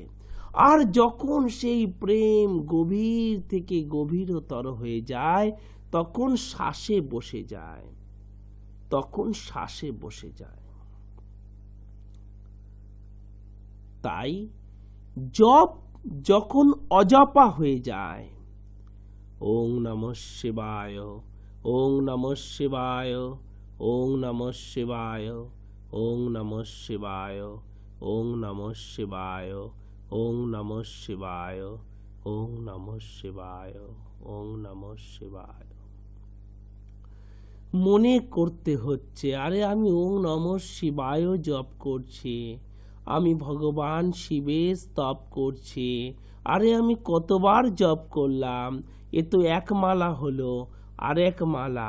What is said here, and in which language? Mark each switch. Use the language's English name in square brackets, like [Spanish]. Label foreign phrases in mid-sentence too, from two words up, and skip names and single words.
[Bangla] আর যখন সেই প্রেম গভীর থেকে গভীরতর হয়ে যায় তখন শ্বাসে বসে যায়, তখন শ্বাসে বসে যায়। তাই জপ যখন অজপা হয়ে যায়, [Sanskrit] ওং নমঃ শিবায়, ওং নমঃ শিবায়, ওং নমঃ শিবায়, ওং নমঃ শিবায়, ওং নমঃ শিবায়, ওং নমঃ শিবায়, ওং নমঃ শিবায়, ওং নমঃ শিবায়। [Bangla] মনে করতে হচ্ছে, আরে আমি [Sanskrit] ওং নমঃ শিবায় [Bangla] জপ করছি, আমি ভগবান শিবের স্তব করছি, আরে আমি কতবার জপ করলাম, এ তো এক মালা হলো, আর এক মালা।